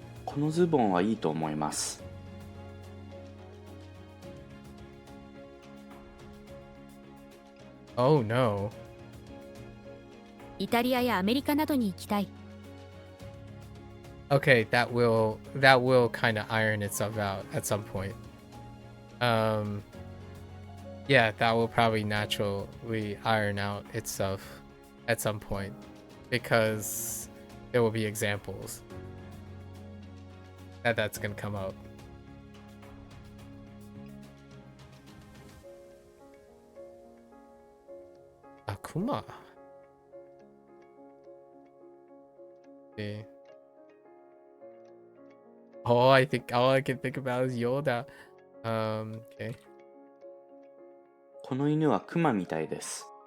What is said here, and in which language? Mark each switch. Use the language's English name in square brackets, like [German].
[Japanese] このズボンはいいと思います。 [English] Oh no. [Japanese] イタリアやアメリカなどに行きたい。 [English] Okay, that will kind of iron itself out at some point. Yeah, that will probably naturally iron out itself at some point, because there will be examples that's gonna come out. Akuma. Okay. Oh, I think all I can think about is Yoda. Okay. [Japanese] この犬はクマみたいです。